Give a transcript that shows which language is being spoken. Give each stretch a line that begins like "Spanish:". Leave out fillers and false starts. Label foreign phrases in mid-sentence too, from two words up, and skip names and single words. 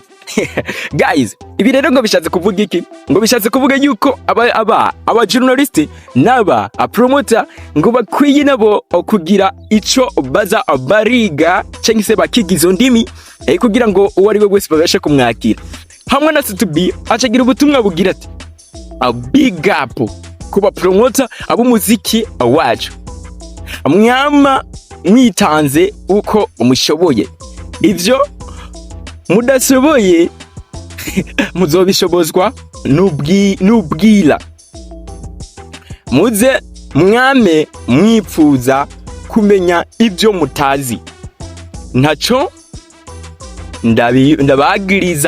Rundi: Guys, ibi rero ngo bishatse kuvuga iki? Ngo bishatse kuvuga yuko aba journalist naba promoter ngo bakwiye nabo kugira ico baza bariga cyangwa se bakigizo ndimi kugira ngo uwo ari we wese babashe kumwakira. Hamwe na Satubi acagira ubutumwa bugira ati
English: a big up
Rundi: kuba promoter ab'umuziki wacu mwama mwitanze uko umushoboye ivyo mudashoboye muzobishobozwa n'ubwira muze mwame mwipfuza kumenya ivyo mutazi ntaco ndabagiriza.